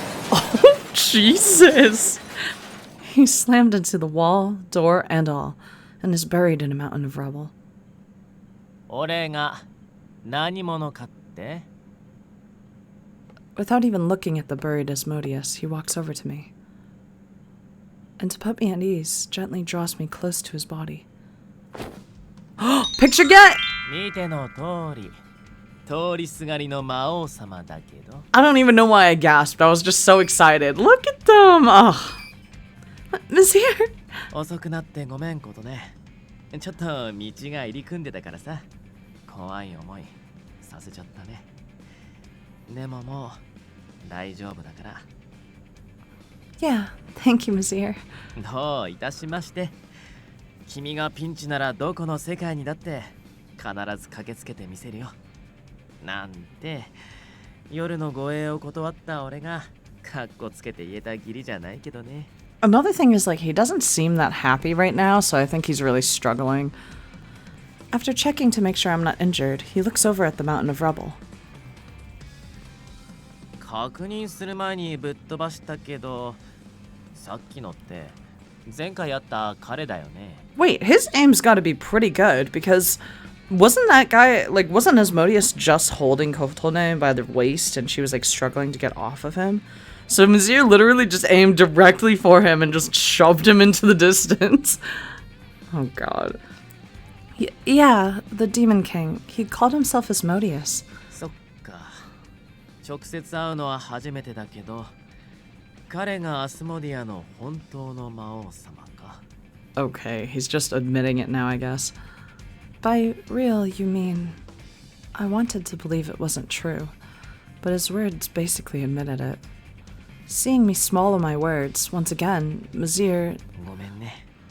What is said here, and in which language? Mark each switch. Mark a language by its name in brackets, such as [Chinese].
[English] Oh, Jesus! He slammed into the wall, door, and all, and is buried in a mountain of rubble. [Japanese] 俺が何者かって [English] Without even looking at the buried Asmodeus, he walks over to me. And to put me at ease, gently draws me close to his body. Picture get! [Japanese] 見ての通り通りすがりの魔王様だけど [English] I don't even know why I gasped. I was just so excited. Look at them! Oh. Misyr! [Japanese] 遅くなってごめんことねちょっと道が入り組んでたからさ怖い思いさせちゃったねでももう大丈夫だから [English] Yeah, thank you, Misyr. [Japanese] どういたしまして君がピンチならどこの世界にだって必ず駆けつけてみせるよなんて夜の護衛を断った俺がカッコつけて言えた義理じゃないけどね [English] Another thing is, like, he doesn't seem that happy right now, so I think he's really struggling. After checking to make sure I'm not injured, he looks over at the mountain of rubble. [Japanese] 確認する前にぶっ飛ばしたけどさっきのって前回会った彼だよね [English] Wait, his aim's gotta be pretty good, because wasn't that guy, like, wasn't Asmodeus just holding Kotone by the waist and she was, like, struggling to get off of him? So Misyr literally just aimed directly for him and just shoved him into the distance. Oh god. Yeah, the Demon King. He called himself Asmodeus. [Japanese] そっか直接会うのは初めてだけど彼がアスモディアの本当の魔王様か [English] Okay, he's just admitting it now, I guess. By real, you mean... I wanted to believe it wasn't true, but his words basically admitted it. Seeing me swallow my words, once again, Misyr... [Japanese] ごめんね